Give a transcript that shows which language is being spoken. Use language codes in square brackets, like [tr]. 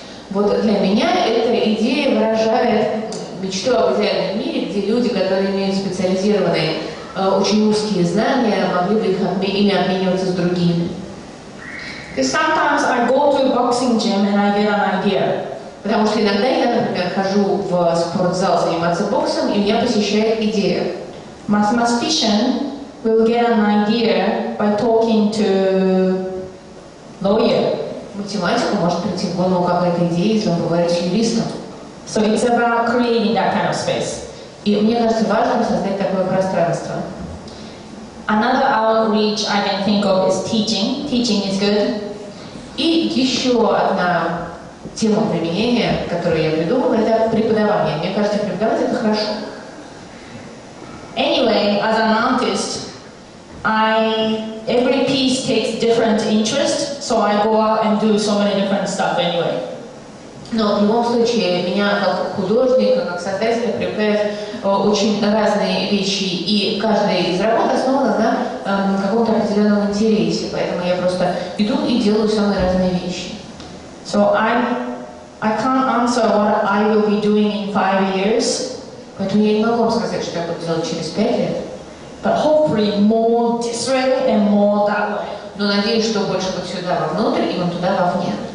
[ru] Вот для меня эта идея выражает мечту об идеальном мире, где люди, которые имеют специализированные, очень узкие знания, могли бы ими обмениваться с другими. [en] Because sometimes I go to a boxing gym and I get an idea. [ru] Потому что иногда я, например, хожу в спортзал заниматься боксом, и меня посещает идея. [en] Mathematician will get an idea by talking to lawyer. [ru] Математику может прийти в голову какая-то идея, если он говорит с юристом. [en] So it's about creating that kind of space. [ru] И мне кажется важным создать такое пространство. [en] Another outreach I can think of is teaching. Teaching is good. [ru] И еще одна тема применения, которую я придумала, это преподавание. Мне кажется, преподавать это хорошо. [en] Anyway, as an artist, every piece takes different interest, so I go out and do so many different stuff anyway. [ru] Но в любом случае меня как художника, как создателя привлекают очень разные вещи, и каждая из работ основана на каком-то определенном интересе, поэтому я просто иду и делаю самые разные вещи. [en] So I can't answer what I will be doing in 5 years, [ru] Поэтому я не могу вам сказать, что я буду делать через 5 лет. [en] but hopefully more this way and more that way. [ru] Но надеюсь, что больше вот сюда вовнутрь и вон туда вовне.